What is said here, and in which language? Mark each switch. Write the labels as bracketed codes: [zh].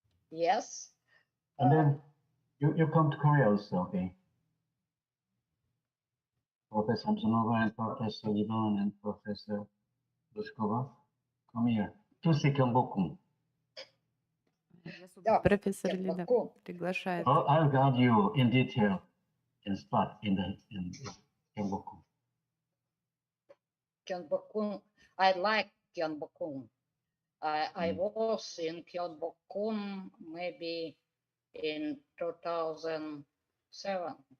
[en] Yes. And then you come to Korea also, okay? Professor Samsonova and Professor Ivan and Professor Lushkova, come here. To see Kyungbokum. [ru] Профессор Ли приглашает. [en] I'll guide you in detail in spot in Kyungbokum. Gyeongbokgung. I like Gyeongbokgung. I was in Gyeongbokgung maybe in 2007.